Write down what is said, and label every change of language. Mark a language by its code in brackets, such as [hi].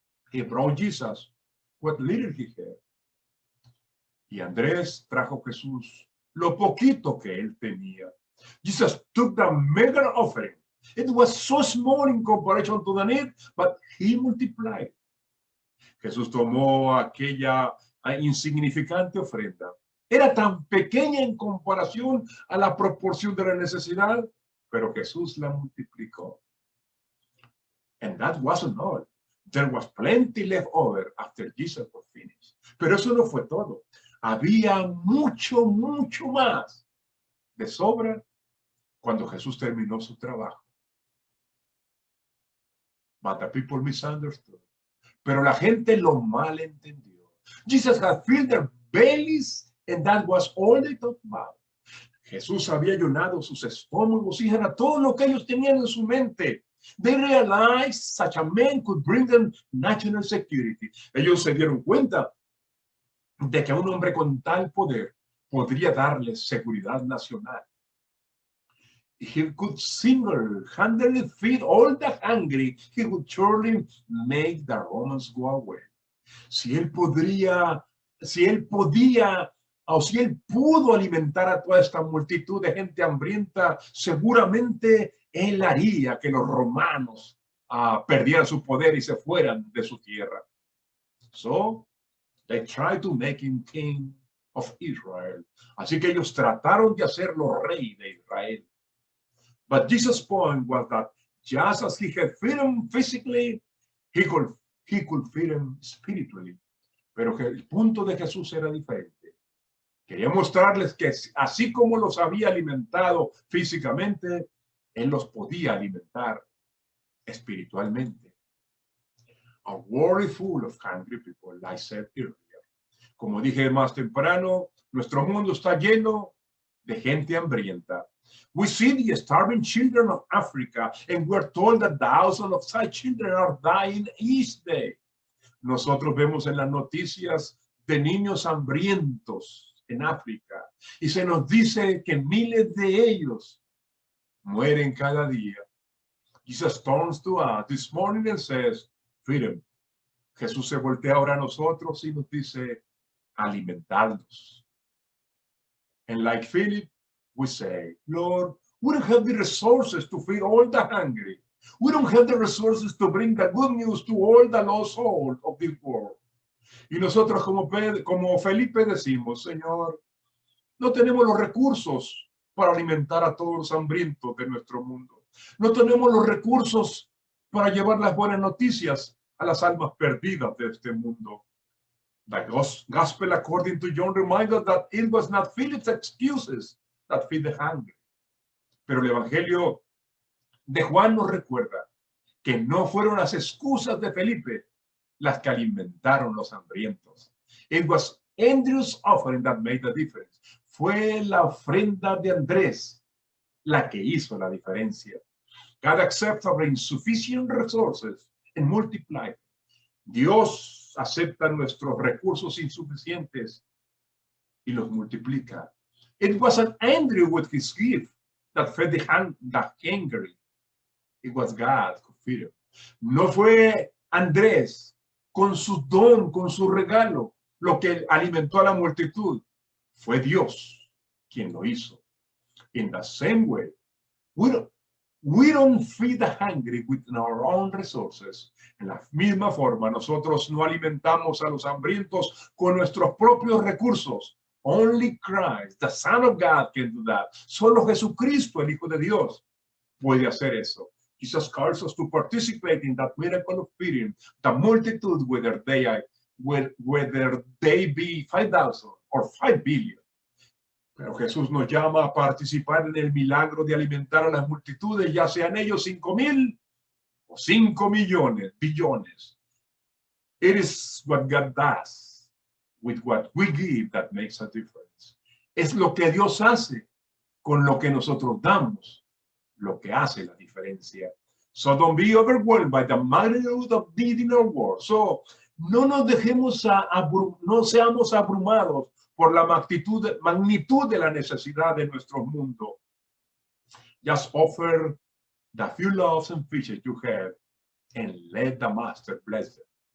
[en] He brought Jesus what little he had. [es] Y Andrés trajo a Jesús lo poquito que él tenía. [en] Jesus took the meager offering. It was so small in comparison to the need, but he multiplied. [es] Jesús tomó aquella insignificante ofrenda. Era tan pequeña en comparación a la proporción de la necesidad, pero Jesús la multiplicó. [en] And that wasn't all. There was plenty left over after Jesus was finished. [es] Pero eso no fue todo. Había mucho más de sobra cuando Jesús terminó su trabajo. [en] But the people misunderstood. [es] Pero la gente lo malentendió. [en] Jesus had filled their bellies, and that was all they talked about. [es] Jesús había llenado sus estómagos y era todo lo que ellos tenían en su mente. [en] They realized such a man could bring them national security. [es] Ellos se dieron cuenta de que un hombre con tal poder podría darles seguridad nacional. [en] He could single-handedly feed all the hungry. He would surely make the Romans go away. [es] Si él pudo alimentar a toda esta multitud de gente hambrienta, seguramente él haría que los romanos perdieran su poder y se fueran de su tierra. [en] So, they tried to make him king of Israel. [es] Así que ellos trataron de hacerlo rey de Israel. [en] But Jesus' point was that just as he had fed him physically, he could feed him spiritually. [es] Pero que el punto de Jesús era diferente. Quería mostrarles que así como los había alimentado físicamente, él los podía alimentar espiritualmente. [en] A world full of hungry people, like I said earlier. [es] Como dije más temprano, nuestro mundo está lleno de gente hambrienta. [en] We see the starving children of Africa, and we're told that thousands of such children are dying each day. [es] Nosotros vemos en las noticias de niños hambrientos en África, y se nos dice que miles de ellos mueren cada día. [en] Jesus turns to us this morning and says, feed them. [es] Jesús se voltea ahora a nosotros y nos dice, alimentarlos. [en] And like Philip, we say, Lord, we don't have the resources to feed all the hungry. We don't have the resources to bring the good news to all the lost souls of this world. [es] Y nosotros como Felipe decimos, Señor, no tenemos los recursos para alimentar a todos los hambrientos de nuestro mundo. No tenemos los recursos para llevar las buenas noticias a las almas perdidas de este mundo. [en] The gospel according to John reminds us that it was not Philip's excuses that feed the hungry. [es] Pero el Evangelio de Juan nos recuerda que no fueron las excusas de Felipe las que alimentaron los hambrientos. [en] It was Andrew's offering that made the difference. [es] Fue la ofrenda de Andrés la que hizo la diferencia. [en] God accepts our insufficient resources and multiply. [es] Dios acepta nuestros recursos insuficientes y los multiplica. [en] It wasn't Andrew with his gift that fed the hungry. It was God who fed him. [es] No fue Andrés con su don, con su regalo, lo que alimentó a la multitud. Fue Dios quien lo hizo. [en] In the same way, we don't feed the hungry with our own resources. [es] En la misma forma, nosotros no alimentamos a los hambrientos con nuestros propios recursos. [en] Only Christ, the Son of God, can do that. [es] Solo Jesucristo, el Hijo de Dios, puede hacer eso. [en] Jesus calls us to participate in that miracle of feeding the multitude, whether they be 5,000 or 5 billion. [es] Pero Jesús nos llama a participar en el milagro de alimentar a las multitudes, ya sean ellos 5,000 o 5 millones, billones. [en] It is what God does with what we give that makes a difference. [es] Es lo que Dios hace con lo que nosotros damos, lo que hace la diferencia. [en] So don't be overwhelmed by the magnitude of need in our world. [es] So no nos dejemos no seamos abrumados por la magnitud de la necesidad de nuestro mundo. [en] Just offer the few loaves and fishes you have and let the master bless them.